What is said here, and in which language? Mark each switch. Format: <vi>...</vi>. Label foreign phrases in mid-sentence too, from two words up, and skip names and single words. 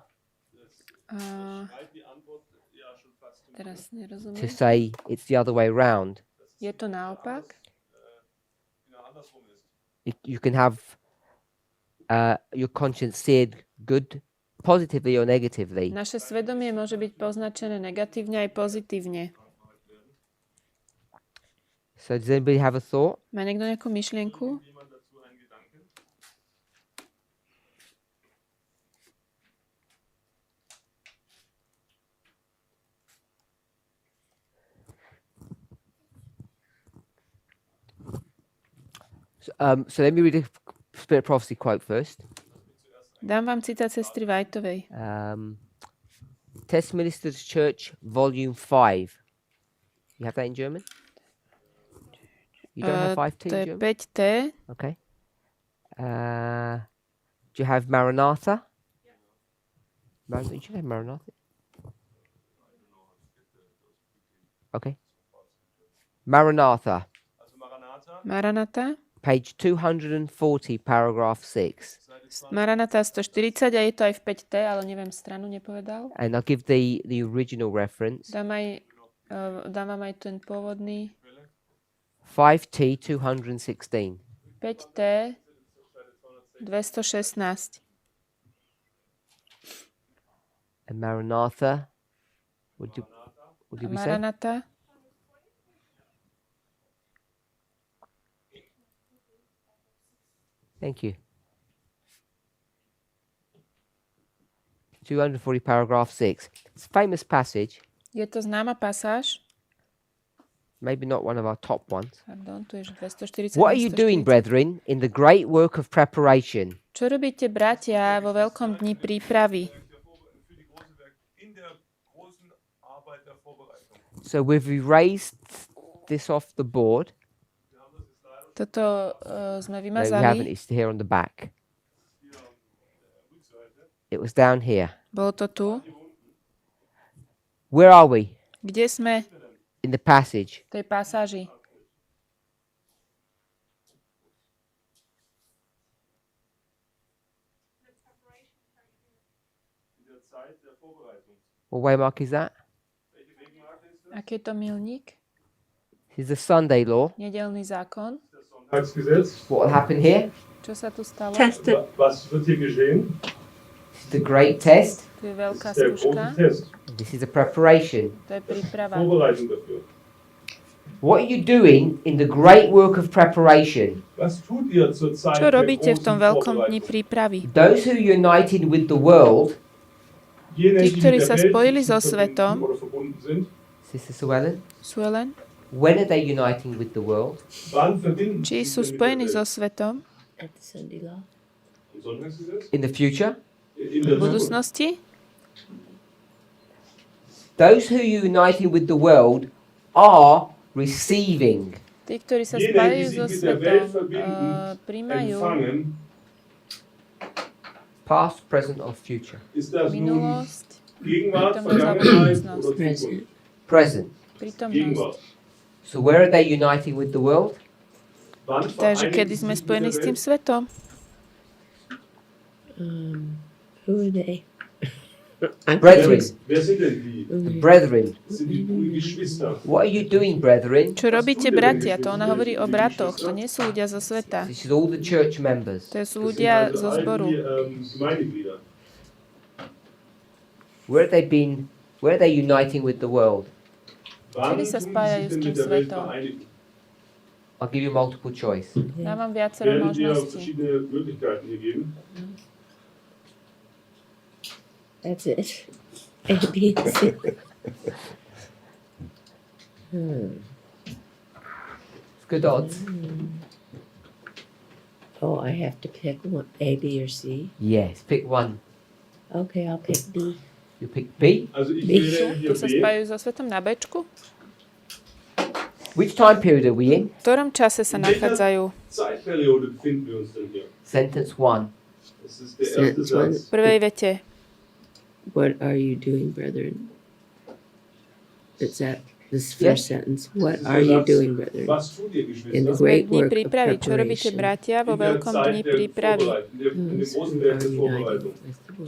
<de>Schreibt die Antwort ja schon fast zum</de> <sk>Teraz to nerozumiem.</sk> <en>say it's the other way round.</en> <sk>Je to naopak?</sk> <de>genau andersrum ist.</de> <en>You can have your conscience seared good, positively or negatively.</en> <sk>Naše svedomie môže byť poznačené negatívne aj pozitívne.</sk> <en>So does anybody have a thought?</en> <sk>Má niekto nejakú myšlienku?</sk> <de>Jemand dazu einen Gedanken?</de> <en>So let me read a Spirit Prophecy quote first.</en> <sk>Dám vám citát sestry Whiteovej.</sk> <en>Tess Ministers Church, Volume 5. You have that in German? You don't have 5T</en> <sk>To in je</sk> <en>German? 5T. Okay. Do you have Maranatha? You should have Maranatha. Okay. Maranatha,</en> <de>Also Maranatha,</de> <sk>Maranata.</sk> <en>page 240, paragraph 6.</en> <sk>Maranata 140 a je to aj v 5T, ale neviem, stranu nepovedal.</sk> <en>And I'll give the original reference.</en> <sk>Dám vám aj ten pôvodný. 5T 216. 5T 216.</sk> <en>And Maranatha, what did we say?</en> <sk>Maranata.</sk> <en>Thank you. 240, paragraph 6. It's a famous passage,</en> <sk>Je to známa pasáž.</sk> <en>maybe not one of our top ones.</en> <sk>Pardon, tu je 240.</sk> <en>What are you doing, 240. brethren, in the great work of preparation?</en> <sk>Čo robíte, bratia, vo veľkom dni prípravy?</sk> <de>für die große Werk in der großen Arbeit der Vorbereitung.</de> <en>So we've erased this off the board.</en> <sk>Toto sme</sk> <en>No, we haven't.</en> <sk>vymazali.</sk> <en>It's here on the back. It was down here.</en> <sk>Bolo to tu.</sk> <en>Where are we</en> <sk>Kde sme?</sk> <en>in the passage?</en> <sk>V tej pasáži.</sk> <de>In der Zeit der Vorbereitung.</de> <en>What waymark is that?</en> <de>Welche Wegmarke ist das?</de> <sk>Aký je to milník?</sk> <en>This is the Sunday law.</en> <sk>Nedelný zákon.</sk> <de>Das Sonntagsgesetz.</de> <en>What will happen here?</en> <sk>Čo sa tu stalo?</sk> <en>Tested.</en> <de>Was wird hier geschehen?</de> <en>This is the great test.</en> <sk>Tu je veľká</sk> <de>Das ist der</de> <sk>skúška.</sk> <de>große Test.</de> <en>This is a preparation.</en> <sk>To je príprava.</sk> <de>Vorbereitung dafür.</de> <en>What are you doing in the great work of preparation?</en> <de>Was tut ihr zur Zeit</de> <sk>Čo</sk> <de>der</de> <sk>robíte v tom</sk> <de>großen</de> <sk>veľkom dni</sk> <de>Vorbereitung?</de> <sk>prípravy?</sk> <en>Those who are united with the world,</en> <de>Jene,</de> <sk>Tí,</sk> <de>die</de> <sk>ktorí</sk> <de>mit</de> <sk>sa</sk> <de>der Welt</de> <sk>spojili so</sk> <de>verbunden</de> <sk>svetom,</sk> <de>oder verbunden sind,</de> <en>Sister Suellen,</en> <sk>sú len,</sk> <en>when are they uniting with the world?</en> <de>wann verbinden</de> <sk>či</sk> <de>sie</de> <sk>sú</sk> <de>sich mit der</de> <sk>spojení</sk> <de>Welt?</de> <sk>so svetom</sk> <en>At the Sunday law.</en> <de>Im Sonntagsgesetz?</de> <en>In the future?</en> <de>In</de> <sk>v</sk> <de>der Zukunft.</de> <sk>budúcnosti?</sk> <en>Those who are uniting with the world are receiving.</en> <sk>Tí, ktorí sa</sk> <de>Jene, die</de> <sk>spájajú</sk> <de>sich</de> <sk>so</sk> <de>mit der Welt</de> <sk>svetom,</sk> <de>verbinden,</de> <sk>príjmajú</sk> <de>empfangen,</de> <en>Past, present, or future?</en> <de>ist das nun</de> <sk>minulosť,</sk> <de>Gegenwart,</de> <sk>Prítomnosť alebo</sk> <de>Vergangenheit</de> <sk>budúcnosť.</sk> <de>oder Zukunft?</de> <en>Present.</en> <sk>prítomnosť.</sk> <de>Gegenwart.</de> <en>So where are they uniting with the world?</en> <de>Wann</de> <sk>Takže</sk> <de>vereinigen</de> <sk>kedy</sk> <de>sie</de> <sk>sme</sk> <de>sich mit</de> <sk>spojení</sk> <de>der</de> <sk>s tým</sk> <de>Welt?</de> <sk>svetom?</sk> <en>Who are they? Brethren.</en> <de>Wer sind denn die?</de> <en>The brethren.</en> <de>Das sind die Geschwister.</de> <en>What are you doing, brethren?</en> <sk>Čo robíte, bratia? To ona hovorí o bratoch. To nie sú ľudia zo sveta.</sk> <en>This is all the church members.</en> <sk>To sú</sk> <de>Das sind</de> <sk>ľudia</sk> <de>also</de> <sk>zo</sk> <en>all</en> <sk>zboru.</sk> <de>die Gemeindeglieder.</de> <en>Where have they been? Where are they uniting with the world?</en> <de>Wann</de> <sk>Kedy sa</sk> <de>tun die</de> <sk>spájajú</sk> <de>sich</de> <sk>s</sk> <de>denn</de> <sk>tým</sk> <de>mit der Welt</de> <sk>svetom?</sk> <de>vereinigen?</de> <en>I'll give you multiple choice.</en> <sk>Dám vám viacero</sk> <de>Werde dir</de> <sk>možností.</sk> <de>verschiedene Möglichkeiten hier geben.</de> <en>That's it. A, B, and C. It's good odds. Oh, I have to pick one, A, B, or C. Yes, pick one. Okay, I'll pick B. You pick B.</en> <de>Also ich Wie wähle</de> <sk>Tu</sk> <de>hier</de> <sk>sa</sk> <de>B.</de> <sk>spájajú so svetom na Bčku?</sk> <en>Which time period are we in?</en> <sk>V ktorom čase sa nachádzajú?</sk> <de>Zeitperiode befinden wir uns denn hier?</de> <en>Sentence 1.</en> <de>Das ist der erste</de> <en>Sentence one.</en> <sk>V prvej vete.</sk> <en>What are you doing, brethren? It's that this first sentence. What are you doing, brethren?</en> <de>Was tut ihr,</de> <en>In the</en> <de>Geschwister?</de> <en>great</en> <sk>Dni</sk> <en>work of</en> <sk>prípravy. Čo robíte,</sk> <en>preparation.</en> <sk>bratia, vo</sk> <de>In der</de> <sk>veľkom</sk> <de>Zeit</de> <sk>dni</sk> <de>der</de> <sk>prípravy?</sk> <de>Vorbereitung, in dem</de> <en>Who</en> <de>großen Werk der</de> <en>are</en> <de>Vorbereitung.</de> <en>uniting with the Lord?</en>